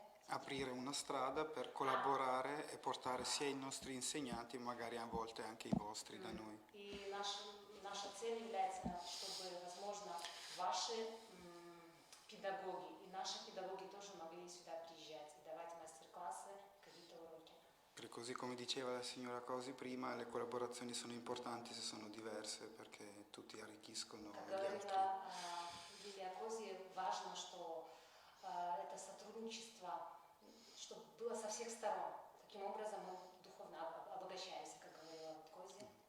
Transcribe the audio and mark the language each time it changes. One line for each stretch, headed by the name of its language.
Italian: aprire una strada per collaborare e portare sia i nostri insegnanti, magari a volte anche i vostri da noi.
Russian: И наша цель является, чтобы, возможно, ваши педагоги и наши педагоги тоже могли сюда приезжать и давать мастер-классы, какие-то уроки.
Italian: Perché così come diceva la signora Cosi prima, le collaborazioni sono importanti se sono diverse perché tutti arricchiscono
Russian: Как
Italian: gli altri.
Russian: говорила Лилия Кози, важно, что это сотрудничество, чтобы было со всех сторон. Таким образом мы духовно обогащаемся, как говорила Кози.